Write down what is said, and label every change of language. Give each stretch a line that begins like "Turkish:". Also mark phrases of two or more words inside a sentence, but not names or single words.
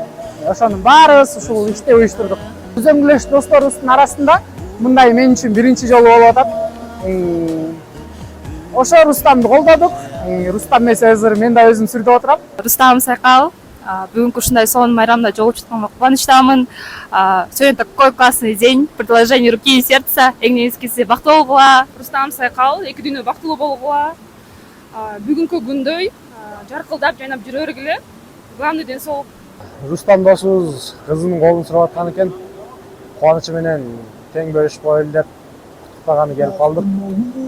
Kyrgyz: Ошонун баарыбыз ушул ишти уюштурдук. Өзөмгүлөш досторубуздун арасында мындай мен үчүн биринчи жолу болуп атат. Ошо Рустамды колдодук. Рустам эмесе азыр мен да өзүм сүрдөп отурам. Рустам Сайкал, бүгүнкү ушундай сонун майрамда жолугуп жатканга кубанычтамын.
Russian: Сегодня такой классный день, предложение руки и сердца.
Kyrgyz: Эң негизгиси бактылуу болгула. Рустам Сайкал, 2 күнү бактылуу болгула. Бүгүнкү күндөй жаркылдап, жайнап жүрө бергиле. Главный ден соолук. Рустам досубуз кызынын колун сурап аткан экен. Кубанычы менен тең бөлүшүп коелу деп куттуктаганы келип калдык.